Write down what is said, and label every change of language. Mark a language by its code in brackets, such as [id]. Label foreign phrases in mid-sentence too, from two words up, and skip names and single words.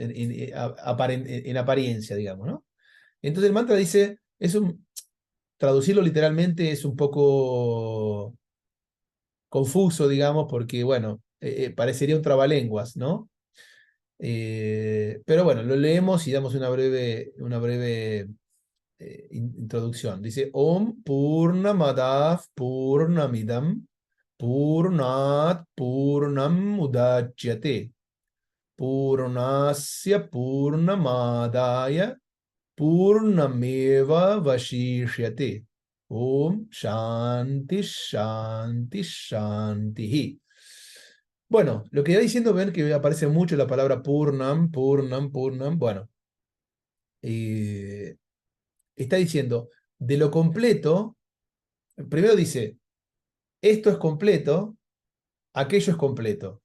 [es] En apariencia, digamos, ¿no? Entonces el mantra dice, traducirlo literalmente es un poco confuso, digamos, porque, bueno, parecería un trabalenguas, ¿no? Pero bueno, lo leemos y damos una breve introducción. Dice, [sa] Om Purnamadav Purnamidam Purnat Purnam Udachyate Purnasya Purnamadaya Purnameva Vashishyate. Om Shanti Shanti Shanti. [es] Bueno, lo que está diciendo, ven que aparece mucho la palabra [sa] Purnam, Purnam, Purnam. [es] Bueno, está diciendo de lo completo, primero dice, esto es completo, aquello es completo.